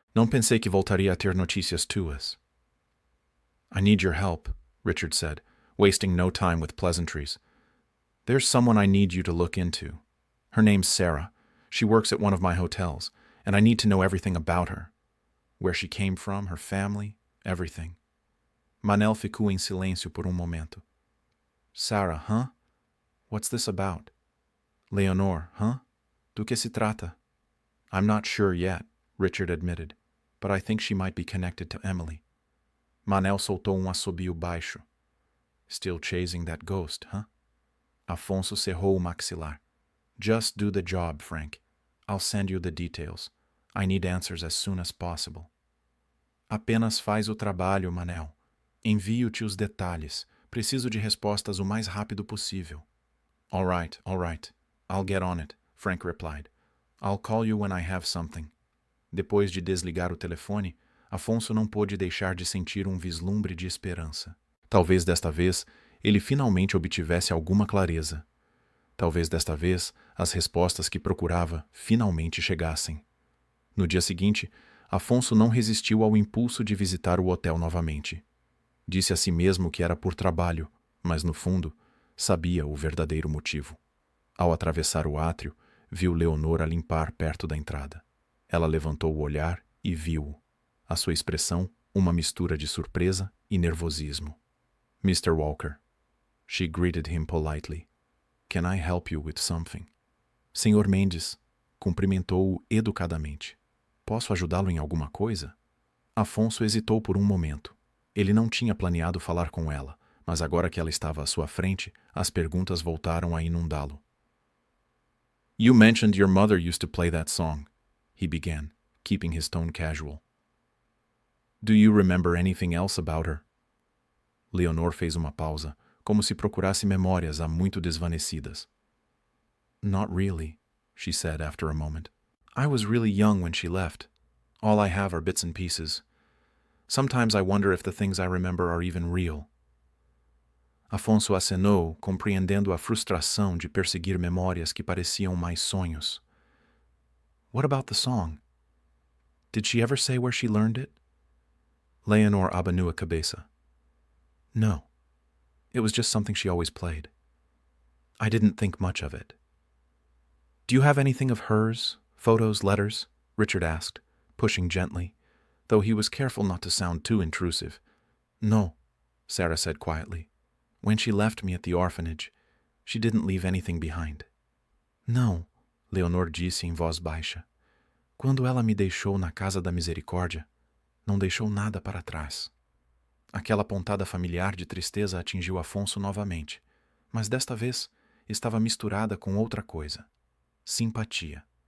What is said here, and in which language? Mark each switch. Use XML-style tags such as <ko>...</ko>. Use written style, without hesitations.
<pt>Não pensei que voltaria a ter notícias tuas."</pt> <en>"I need your help," Richard said, wasting no time with pleasantries. "There's someone I need you to look into. Her name's Sarah. She works at one of my hotels, and I need to know everything about her. Where she came from, her family, everything."</en> <pt>Manel ficou em silêncio por um momento.</pt> <en>"Sarah, huh? What's this about?"</en> <pt>"Leonor, huh? Do que se trata?"</pt> <en>"I'm not sure yet," Richard admitted, "but I think she might be connected to Emily."</en> <pt>Manel soltou um assobio baixo.</pt> <en>"Still chasing that ghost, huh?"</en> <pt>Afonso cerrou o maxilar.</pt> <en>"Just do the job, Frank. I'll send you the details. I need answers as soon as possible."</en> <pt>"Apenas faz o trabalho, Manel. Envio-te os detalhes. Preciso de respostas o mais rápido possível."</pt> <en>All right. I'll get on it," Frank replied. I'll call you when I have something.</en> <pt>Depois de desligar o telefone, Afonso não pôde deixar de sentir um vislumbre de esperança. Talvez desta vez ele finalmente obtivesse alguma clareza. Talvez desta vez as respostas que procurava finalmente chegassem. No dia seguinte, Afonso não resistiu ao impulso de visitar o hotel novamente. Disse a si mesmo que era por trabalho, mas no fundo, sabia o verdadeiro motivo. Ao atravessar o átrio, viu Leonor a limpar perto da entrada. Ela levantou o olhar e viu-o. A sua expressão, uma mistura de surpresa e nervosismo.</pt> <en>Mr. Walker. She greeted him politely. Can I help you with something?</en> <pt>Senhor Mendes, cumprimentou-o educadamente. Posso ajudá-lo em alguma coisa? Afonso hesitou por um momento. Ele não tinha planeado falar com ela, mas agora que ela estava à sua frente, as perguntas voltaram a inundá-lo.</pt> <en>You mentioned your mother used to play that song, he began, keeping his tone casual. Do you remember anything else about her?</en> <pt>Leonor fez uma pausa, como se procurasse memórias há muito desvanecidas.</pt> <en>Not really, she said after a moment. I was really young when she left. All I have are bits and pieces. Sometimes I wonder if the things I remember are even real.</en> <pt>Afonso acenou, compreendendo a frustração de perseguir memórias que pareciam mais sonhos.</pt> <en>What about the song? Did she ever say where she learned it?</en> <pt>Leonor abanou a cabeça.</pt> <en>No. It was just something she always played. I didn't think much of it. Do you have anything of hers? Photos, letters? Richard asked, pushing gently, though he was careful not to sound too intrusive. No, Sarah said quietly. When she left me at the orphanage, she didn't leave anything behind.</en> <pt>Não, Leonor disse em voz baixa. Quando ela me deixou na Casa da Misericórdia, não deixou nada para trás. Aquela pontada familiar de tristeza atingiu Afonso novamente, mas desta vez estava misturada com outra coisa. Simpatia.</pt>